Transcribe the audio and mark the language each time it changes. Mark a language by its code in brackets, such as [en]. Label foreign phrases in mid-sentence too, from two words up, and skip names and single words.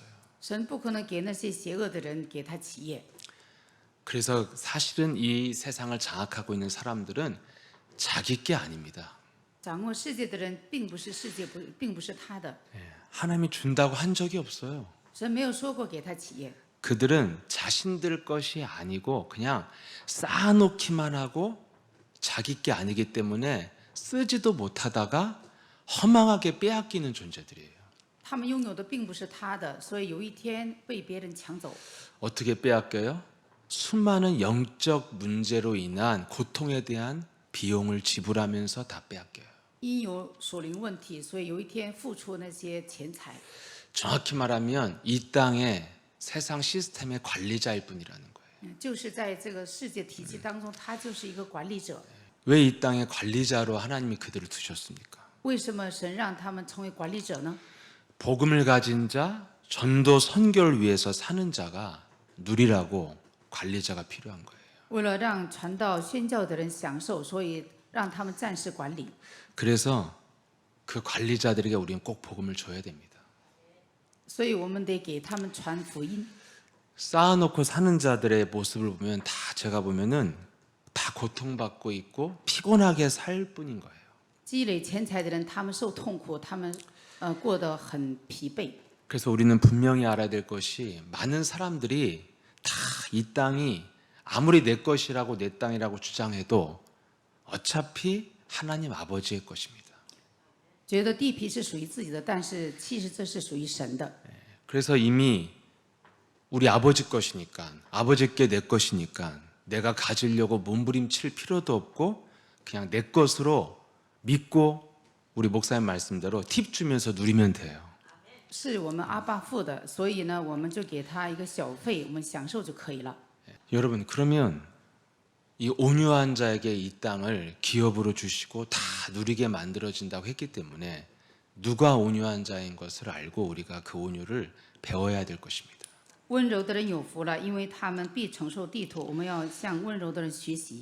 [zh] 神不可能给那些邪恶的人给他企业。 [ko] 그래서 사실은 이 세상을 장악하고 있는 사람들은 자기 게 아닙니다. [zh] 掌握世界的人，并不是世界，并不是他的。 [ko] 하나님이 준다고 한 적이 없어요. [zh] 神没有说过给他企业。 [ko] 그들은 자신들 것이 아니고 그냥 쌓아놓기만 하고 자기 게 아니기 때문에 쓰지도 못하다가 허망하게 빼앗기는 존재들이에요. [zh] 他们拥有的并不是他的，所以有一天被别人抢走。 [ko] 어떻게 빼앗겨요? 수많은 영적 문제로 인한 고통에 대한 비용을 지불하면서 다 빼앗겨요. [zh] 因有属灵问题，所以有一天付出那些钱财。 [ko] 정확히 말하면 이 땅의 세상 시스템의 관리자일 뿐이라는 거예요. [zh] 就是在这个世界体系当中，他就是一个管理者。 [ko] 왜 이 땅의 관리자로 하나님이 그들을 두셨습니까? [zh] 为什么神让他们成为管理者呢？ [ko] 복음을 가진 자, 전도 선교를 위해서 사는 자가 누리라고 관리자가 필요한 거예요. [zh] 为了让传道宣教的人享受，所以让他们暂时管理。 [ko] 그래서 그 관리자들에게 우리는 꼭 복음을 줘야 됩니다. [zh] 所以我们得给他们传福音。 [ko] 쌓아놓고 사는 자들의 모습을 보면 다 제가 보면은 다 고통받고 있고 피곤하게 살 뿐인 거예요. [zh] 积累钱财的人，他们受痛苦，他们过得很疲惫。 [ko] 그래서 우리는 분명히 알아야 될 것이 많은 사람들이 다 이 땅이 아무리 내 것이라고 내 땅이라고 주장해도 어차피 하나님 아버지의 것입니다. [zh] 觉得地皮是属于自己的，但是其实这是属于神的。 [ko] 그래서 이미 우리 아버지 것이니까 아버지께 내 것이니까 내가 가지려고 몸부림칠 필요도 없고 그냥 내 것으로 믿고 우리 목사님 말씀대로 팁 주면서 누리면 돼요. [zh] 是我们阿爸父的，所以呢，我们就给他一个小费，我们享受就可以了。 [ko] 여러분 그러면 이 온유한 자에게 이 땅을 기업으로 주시고 다 누리게 만들어진다고 했기 때문에 누가 온유한 자인 것을 알고 우리가 그 온유를 배워야 될 것입니다. [zh] 温柔的人有福了，因为他们必承受地土。我们要向温柔的人学习。